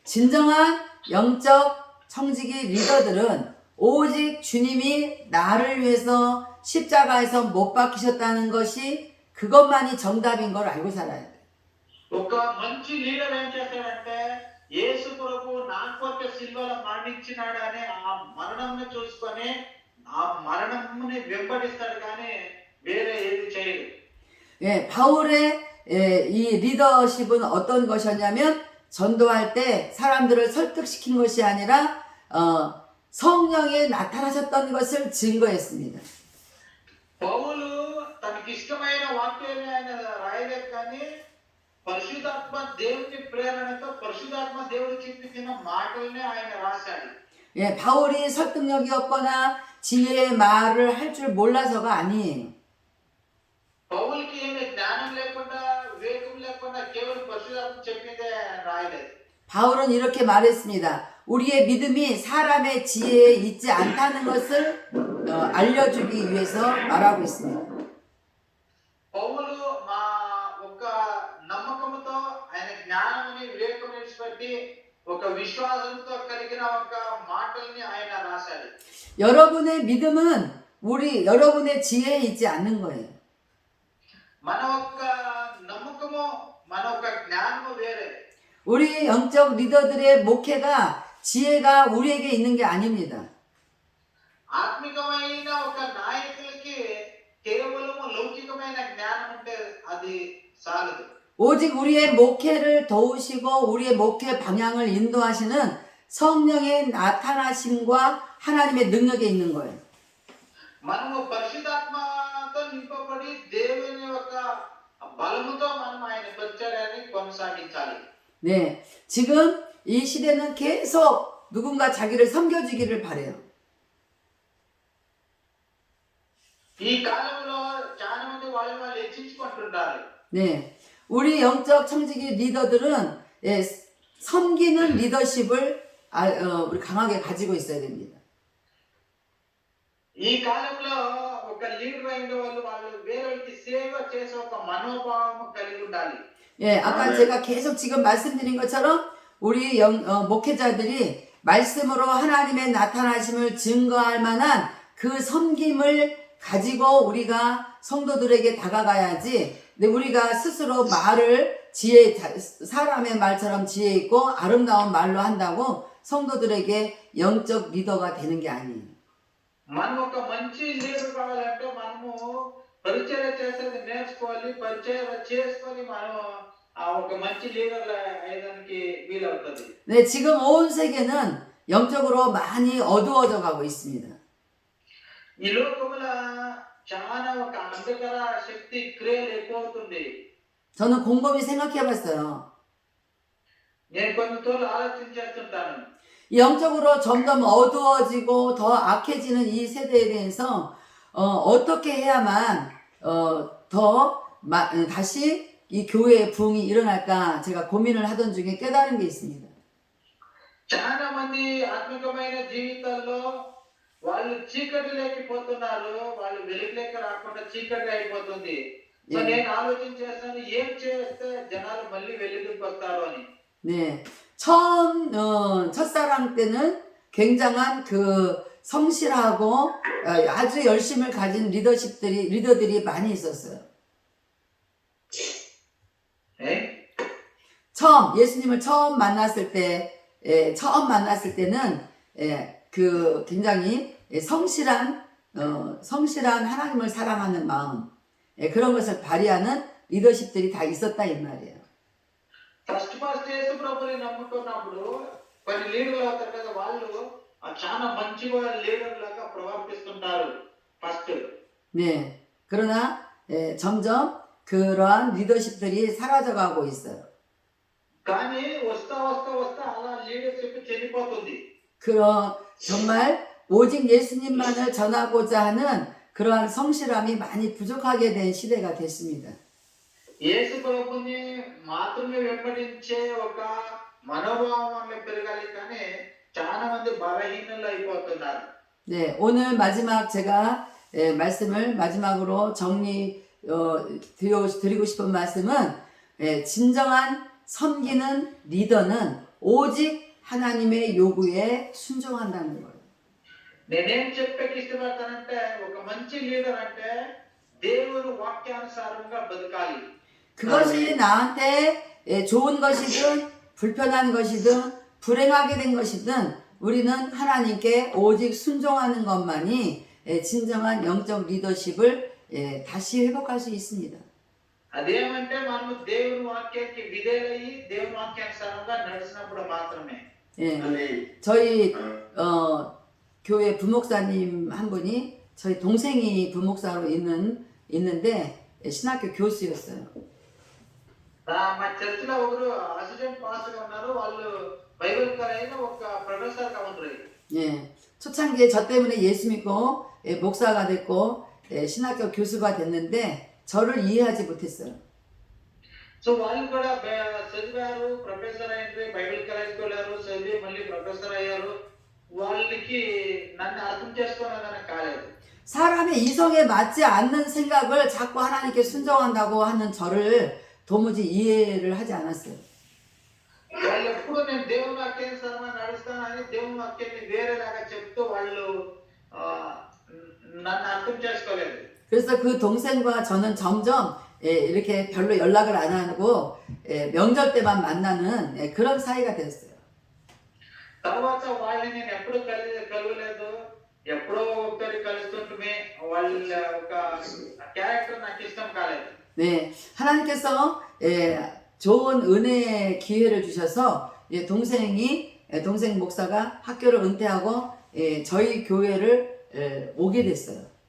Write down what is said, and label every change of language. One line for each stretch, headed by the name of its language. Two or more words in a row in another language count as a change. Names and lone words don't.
Korean: 진정한 영적 청지기 리더들은 오직 주님이 나를 위해서 십자가에서 못 박히셨다는 것이 그것만이 정답인 걸 알고 살아야 돼.
Telugu: ఒక మంచి లీడర్ ఏం చేస్తాడంటే యేసు ప్రభు నా కొరకు సిల్వలో మరణించినాడు అనే ఆ మరణంను చూసుకొని ఆ మరణంని వెంబడిస్తాడు కానీ వేరే ఏది చేయడు.
Korean: 예, 바울의 이 리더십은 어떤 것이었냐면 전도할 때 사람들을 설득시킨 것이 아니라 성령이 나타나셨던 것을 증거했습니다.
Telugu: పౌలు తనకి ఇష్టమైన వాక్యాన్ని ఆయన రాయలేదు కానీ పరిశుద్ధాత్మ దేవుని ప్రేరణతో పరిశుద్ధాత్మ దేవుడు చూపించిన మాటల్ని ఆయన రాశాడు.
Korean: 예, 바울이 설득력이 없거나 지혜의 말을 할 줄 몰라서가 아니에요.
Telugu: పౌలుకి ఏమి జ్ఞానం లేకుండా వివేకం లేకుండా కేవలం పరిశుద్ధాత్మ చెప్పిందే రాయలేదు.
Korean: 바울은 이렇게 말했습니다. 우리의 믿음이 사람의 지혜에 있지 않다는 것을 알려주기 위해서 말하고 있습니다.
Telugu: పౌలు మా ఒక నమ్మకంతో ఆయన జ్ఞానాన్ని వివేకం విడిచిపెట్టి ఒక విశ్వాసంతో కలిగిన ఒక మాటల్ని ఆయన రాశాడు.
Korean: 여러분의 믿음은 여러분의 지혜에 있지 않는 거예요.
Telugu: మన యొక్క నమ్మకము మన యొక్క జ్ఞానము వేరే.
Korean: 우리 영적 리더들의 목회가 지혜가 우리에게 있는 게 아닙니다.
Telugu: ఆత్మికమైన ఒక నాయకులకి కేవలము లౌకికమైన జ్ఞానం ఉంటే అది చాలదు.
Korean: 오직 우리의 목회를 도우시고 우리의 목회 방향을 인도하시는 성령의 나타나심과 하나님의 능력에 있는 거예요.
Telugu: మనము పరిశుద్ధాత్మతో నింపబడి దేవుని యొక్క బలముతో మనం ఆయన పరిచర్యని కొనసాగించాలి.
Korean: 네, 지금 이 시대는 계속 누군가 자기를 섬겨주기를 바래요.
Telugu: ఈ కాలంలో చాలా మంది వాళ్ళు హెచ్చించుకుంటుంటారు.
Korean: 네, 우리 영적 청지기 리더들은 섬기는 리더십을 우리 강하게 가지고 있어야 됩니다.
Telugu: ఈ కాలంలో ఒక లీడర్ అయిన వాళ్ళు వేరేకి సేవ చేసే ఒక మనోభావం కలిగి ఉండాలి.
Korean: 예, 아까 제가 계속 지금 말씀드린 것처럼 우리 목회자들이 말씀으로 하나님의 나타나심을 증거할 만한 그 섬김을 가지고 우리가 성도들에게 다가가야지. 근데 우리가 스스로 말을 사람의 말처럼 지혜 있고 아름다운 말로 한다고 성도들에게 영적 리더가 되는 게 아니에요.
Telugu: మనం ఒక మంచి లీడర్ కావాలంటే మనము పరిచర్య చేసేది నేర్చుకోవాలి, పరిచర్య చేసుకొని మనం ఒక మంచి లీడర్ అయ్యడానికి వీలవుతుంది.
Korean: 네, 지금 온 세계는 영적으로 많이 어두워져 가고 있습니다.
Telugu: ఈ లోకముల చాలా ఒక అంధకార శక్తి క్రియలు ఎక్కువవుతుంది.
Korean: 저는 곰곰이 생각해 봤어요.
Telugu: నేను కొన్నిసార్లు ఆలోచించేస్తుంటాను.
Korean: 영적으로 점점 어두워지고 더 악해지는 이 세대에 대해서 어떻게 해야만 다시 이 교회의 부흥이 일어날까 제가 고민을 하던 중에 깨달은 게 있습니다.
Telugu: చాలా మంది ఆత్మికమైన జీవితాల్లో వాళ్ళు చీకటిలోకి పోతున్నారు, వాళ్ళు వెలుగులోకి రాకుండా చీకటి అయిపోతుంది. సో నేను ఆలోచన చేస్తాను ఏం చేస్తే జనాలు మళ్ళీ వెలుగుకి వస్తారు అని.
Korean: 네, 처음 첫사랑 때는 굉장한 그 성실하고 아주 열심을 가진 리더들이 많이 있었어요. 예? 예수님을 처음 만났을 때는 그 굉장히 성실한 하나님을 사랑하는 마음, 그런 것을 발휘하는 리더십들이 다 있었다 이 말이에요.
Telugu: ఫస్ట్ యేసు ప్రభుని నమ్ముకున్నప్పుడు కొన్ని లీడర్లు అవుతారు కదా, వాళ్ళు చాలా మంచిగా లీడర్ లాగా ప్రవర్తిస్తుంటారు ఫస్ట్.
Korean: 네, 그러나 점점 그러한 리더십들이 사라져가고 있어요.
Telugu: కానీ వస్తా అలా లీడర్షిప్ చెడిపోతుంది.
Korean: 정말 오직 예수님만을 전하고자 하는 그러한 성실함이 많이 부족하게 된 시대가 됐습니다.
Telugu: యేసు ప్రభుని మాత్రమే వెంబడించే ఒక మనోభావం పెరగాలి కానీ చాలా మంది బలహీనులు అయిపోతున్నారు.
Korean: 네, 오늘 마지막 제가 말씀을 마지막으로 드리고 싶은 말씀은 진정한 섬기는 리더는 오직 하나님의 요구에 순종한다는 거예요.
Telugu: నేనేం చెప్పేకి ఇష్టపడతానంటే ఒక మంచి లీడర్ అంటే దేవుని వాక్యానుసారంగా బతకాలి.
Korean: 그것이 나한테 좋은 것이든 불편한 것이든 불행하게 된 것이든 우리는 하나님께 오직 순종하는 것만이 진정한 영적 리더십을 다시 회복할 수 있습니다.
Telugu: అదేమంటే మనము దేవుని వాక్యానికి విధేయులై దేవుని వాక్యానుసారంగా నడిచినప్పుడు మాత్రమే.
Korean: 예, 저희 교회 부목사님 한 분이 저희 동생이 부목사로 있는데 신학교 교수였어요.
Telugu: మా చర్చిలో ఒకరు
English: assistant pastor
Telugu: గా ఉన్నారు. వాళ్ళు
English: Bible collegeలో
Telugu: ఒక ప్రొఫెసర్ గా ఉంటారు.
Korean: 예, 초창기에 저 때문에 예수 믿고 목사가 됐고 신학교 교수가 됐는데 저를 이해하지 못했어요.
Telugu: సో వాళ్ళు కూడా చదివారు, ప్రొఫెసర్ అయ్యారు,
English: Bible collegeకి
Telugu: వెళ్ళారు, చదివి మళ్ళీ ప్రొఫెసర్ అయ్యారు. వాళ్ళకి నన్ను అర్థం చేసుకోవడానికి కాలేదు.
Korean: 사람의 이성에 맞지 않는 생각을 자꾸 하나님께 순종한다고 하는 저를 도무지 이해를 하지 않았어요.
Telugu: వాళ్ళు ఎప్పుడు నేను దేవుని వాక్యానుసారంగా నడుస్తానని దేవుని వాక్యాన్ని వేరేలాగా చెప్తూ వాళ్ళు నన్ను అర్థం చేసుకోలేదు.
Korean: 그래서 그 동생과 저는 점점 이렇게 별로 연락을 안 하고 명절 때만 만나는 그런 사이가 됐어요.
Telugu: తర్వాత వాళ్ళని నేను ఎప్పుడు కలవలేదు. ఎప్పుడో ఒకసారి కలుస్తుంటే వాళ్ళ ఒక క్యారెక్టర్ నాకు ఇష్టం కాలేదు.
Korean: 네, 하나님께서 좋은 은혜의 기회를 주셔서 동생 목사가 학교를 은퇴하고 저희 교회를 오게 됐어요.